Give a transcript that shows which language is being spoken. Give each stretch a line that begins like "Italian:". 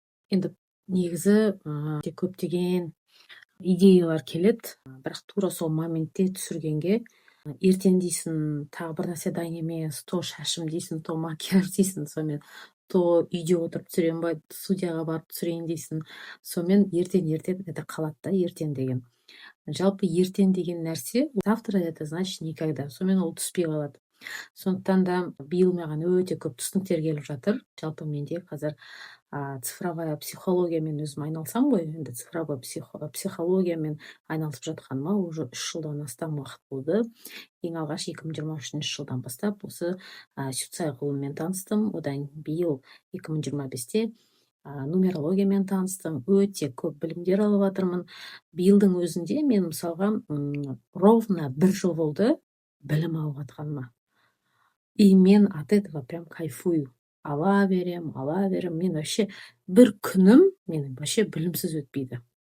Kazakh: Енді негізі көптеген идеялар келеді, бірақ тура сол моментте түсіргенге ертең дейсің, тағы бір нәрсе дайын емес, то шашым дейсің, то макияж дейсің, сонымен то үйде отырып түсірем ба, студияға барып түсірейін дейсің, сонымен ертең это қалады да, ертең деген. Жалпы ертең деген нәрсе,
Russian: завтра это значит никогда.
Kazakh: Сонымен ол түспей қалады. Сондықтан да биыл маған өте көп түсініктер келіп жатыр. Жалпы менде қазір цифровая психологиямен өзім айналысам ғой. Енді цифровой психологиямен айналысып жатқаныма уже 3 жылдан астам уақыт болды. Ең алғаш 2023 жылдан бастап осы сюцай ғылыммен таныстым. Одан биыл 2025-те нумерологиямен таныстым, өте көп білімдер алып жатырмын. Биылдың өзінде мен мысалға ровно 1 жыл болды білім алып жатқаныма.
Russian: И мен от этого прям кайфую.
Kazakh: Ала берем. Мен вообще бір күнім менің вообще білімсіз өтпейді.